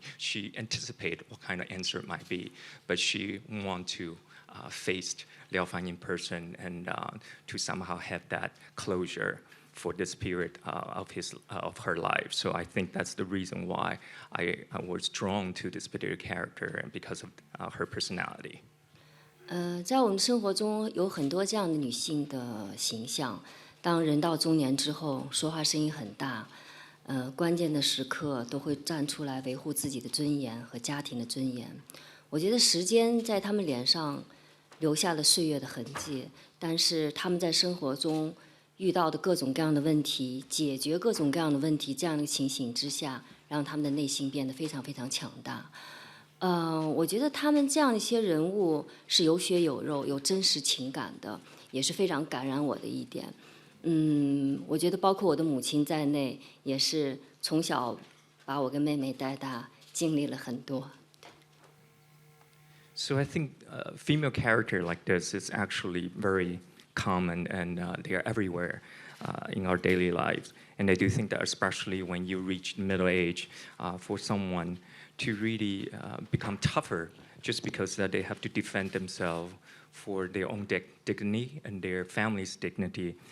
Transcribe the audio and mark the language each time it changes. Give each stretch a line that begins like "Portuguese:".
English: She anticipated what kind of answer it might be, but she want to face Liao Fan in person and to somehow have that closure for this period of her life. So I think that's the reason why I was drawn to this particular character, and because of her personality.
Chinese: 在我们生活中有很多这样的女性的形象。当人到中年之后，说话声音很大，关键的时刻都会站出来维护自己的尊严和家庭的尊严。我觉得时间在他们脸上留下了岁月的痕迹，但是他们在生活中遇到的各种各样的问题，解决各种各样的问题，这样的情形之下，让他们的内心变得非常非常强大。我觉得他们这样一些人物是有血有肉、有真实情感的，也是非常感染我的一点。我觉得包括我的母亲在内，也是从小把我跟妹妹带大，经历了很多。
English: So I think female character like this is actually very common, and they are everywhere in our daily lives. And I do think that especially when you reach middle age, for someone to really become tougher just because that they have to defend themselves for their own dignity and their family's dignity.